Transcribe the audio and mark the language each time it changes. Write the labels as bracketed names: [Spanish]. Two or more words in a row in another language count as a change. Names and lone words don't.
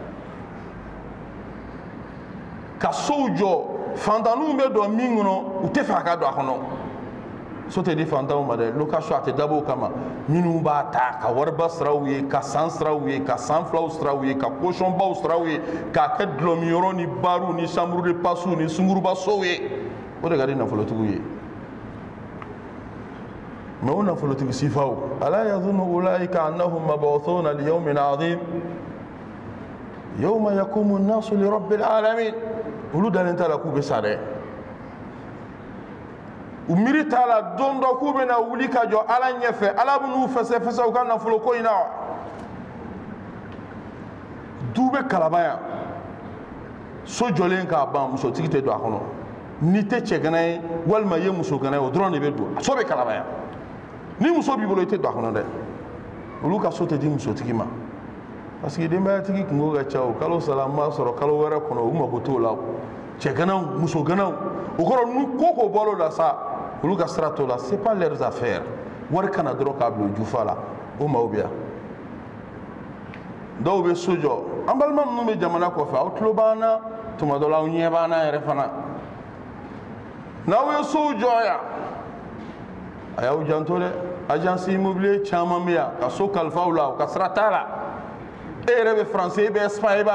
[Bambara] ka sow jɔ fantanninw bɛ don min kɔnɔ u tɛ fɛ a ka don a kɔnɔ so tɛ di fantanw ma dɛ location a tɛ dabɔ o kama minnu b'a ta ka wariba siraw ye ka san siraw ye ka san filaw siraw ye ka caution baw siraw ye k'a kɛ dulɔmiyɔrɔ ni baruw ni [French] chambre de passe [Bambara] ni sunguruba sow ye o de ka di nafolotigiw ye mais o nafolotigi sifaw [Arabic] ألا يظن أولئك أنهم مبعوثون ليوم عظيم يوم يقوم الناس لرب العالمين [Bambara] olu dalen t'a la k'u bɛ sa dɛ u miiri t'a la don dɔ k'u bɛna wuli ka jɔ ala ɲɛfɛ ala bɛn'u fɛsɛfɛsɛ u ka nafolo ko in na wa du bɛ kalaba yan so jɔlen k'a ban musotigi tɛ don a kɔnɔ n'i tɛ cɛgana ye walima i ye musogana ye o dɔrɔn de bɛ don so bɛ kalaba yan ni muso b'i bolo i tɛ don a kɔnɔ dɛ olu ka so tɛ di musotigi ma parce que denbayatigi kungo ka ca o kalo sara n b'a sɔrɔ kalo wɛrɛ kɔnɔ u mago t'o la cɛganaw musoganaw o kɔrɔ ni ko ko bɔr'o la sa olu ka sira t'o la [French] c'est pas leurs affaires [Bambara] wari kana dɔrɔn k'a bila jufa la o maaw bɛ yan dɔw bɛ so jɔ an balima minnu bɛ jamana kɔfɛ aw tulo b'an na tuma dɔ la aw ɲɛ b'an na yɛrɛ fana n'aw ye sow jɔ yan a y'aw janto dɛ [French] agence immobilier [Bambara] caman bɛ yan ka so kalifa u la u ka sira t'a la e yɛrɛ bɛ faransi e bɛ espagne e bɛ